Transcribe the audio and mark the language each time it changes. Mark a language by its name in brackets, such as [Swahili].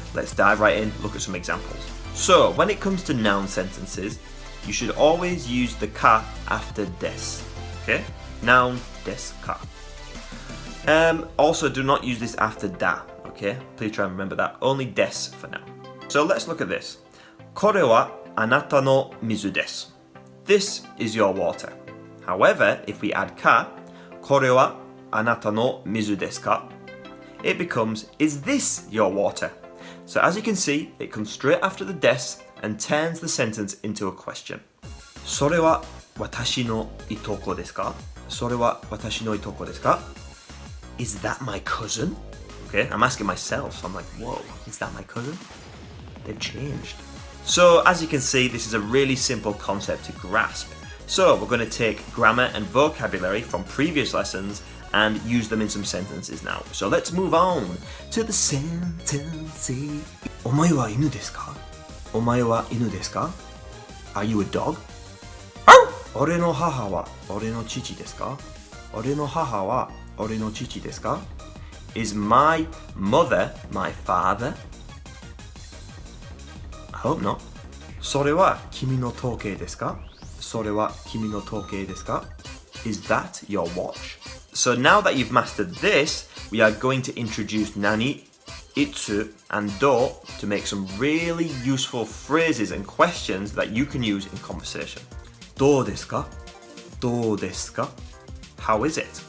[English] Let's dive right in, look at some examples. So, when it comes to noun sentences, you should always use the ka after des, okay? Noun, des, ka. Also, do not use this after da, okay? Please try and remember that. Only des for now. So let's look at this. [Japanese] これは anata no mizu desu. [English] This is your water. However, if we add ka, [Japanese] これはあなたの水ですか? [English] It becomes, is this your water? So as you can see, it comes straight after the des and turns the sentence into a question. [Japanese] それは私のいとこですか?それは私のいとこですか? [English] Is that my cousin? Okay, I'm asking myself, so I'm like, whoa, is that my cousin? They've changed. So as you can see, this is a really simple concept to grasp. So we're going to take grammar and vocabulary from previous lessons and use them in some sentences now. So let's move on to the sentences. [Japanese] お前は犬ですか?お前は犬ですか? [English] Are you a dog? [Japanese] 俺の母は俺の父ですか?俺の母は俺の父ですか? [English] Is my mother my father? I hope not. [Japanese] それは君の時計ですか?それは君の時計ですか? [English] Is that your watch? So now that you've mastered this, we are going to introduce nani, itsu, and do to make some really useful phrases and questions that you can use in conversation. [Japanese] どうですか?どうですか? [English] How is it?